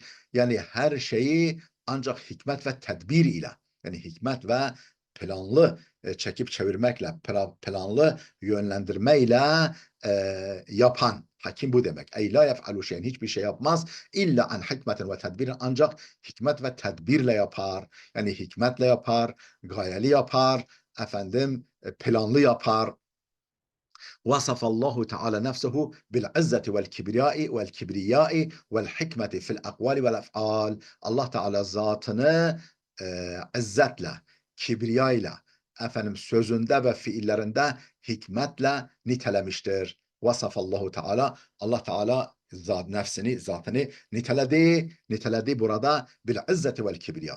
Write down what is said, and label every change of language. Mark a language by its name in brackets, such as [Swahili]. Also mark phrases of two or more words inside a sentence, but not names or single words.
[Turkish] Yani her şeyi ancak hikmet ve tedbir ile, yani hikmet ve planlı çekip çevirmekle, planlı yönlendirmeyle yapan. Hakim bu demek. [Arabic] أي لا يفعل شيئا, [Turkish] hiçbir şey yapmaz. [Arabic] إلا عن حكمة وتدبير, [Turkish] ancak hikmet ve tedbirle yapar. Yani hikmetle yapar, gayeli yapar, planlı yapar. [Arabic] وصف الله تعالى نفسه بالعزة والكبرياء والحكمة في الأقوال والأفعال. [Turkish] Allah Teala zatını izzetle, kibriyayla, sözünde ve fiillerinde hikmetle nitelemiştir. [Arabic] وصف الله تعالى, [Turkish] Allah Teala zatını niteledi burada [Arabic] بالعزة والكبرياء.